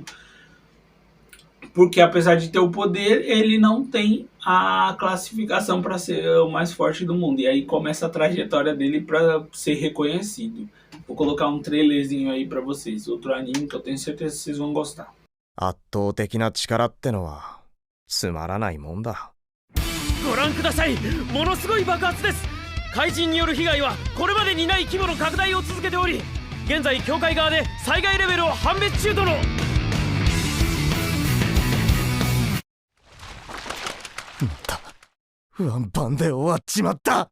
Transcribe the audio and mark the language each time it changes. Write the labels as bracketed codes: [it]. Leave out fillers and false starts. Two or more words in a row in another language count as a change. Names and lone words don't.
[pt] Porque apesar de ter o poder, ele não tem a classificação para ser o mais forte do mundo. E aí começa a trajetória dele para ser reconhecido. Vou colocar um trailerzinho aí para vocês. Outro anime que eu tenho certeza que vocês vão gostar. [ja] 圧倒的な力ってのはつまらないもんだ。ご覧ください、ものすごい爆発です。怪人による被害はこれまでにない規模の拡大を続けており、現在協会側で災害レベルを判別中との。ワンパンで終わっちまった。